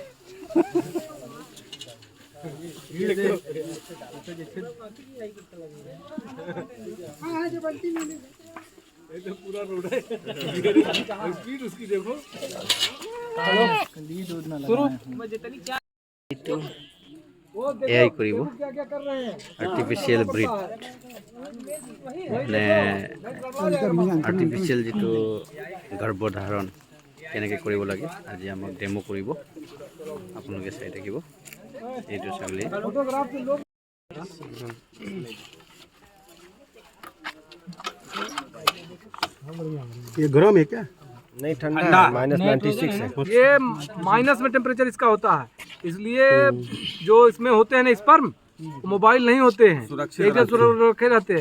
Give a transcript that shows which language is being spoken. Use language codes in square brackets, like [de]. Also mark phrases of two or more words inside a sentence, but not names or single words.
[hi] पूरा रोड है स्पीड उसकी देखो शुरू [as] এআই কৰিব [en] artificial breed [as] মানে আৰ্টিফিচিয়েল যিটো গৰ্ভধাৰণ কেনেকৈ কৰিব লাগে আজি আমাক ডেমো কৰিব আপোনালোকে চাই থাকিব এইটো ছাগলী [hi] ये गरम है क्या? नहीं ठंडा है, -96 है। ये माइनस में टेम्परेचर इसका होता है, इसलिए जो इसमें होते हैं ना स्पर्म मोबाइल नहीं होते हैं, एक जगह रखे रहते हैं।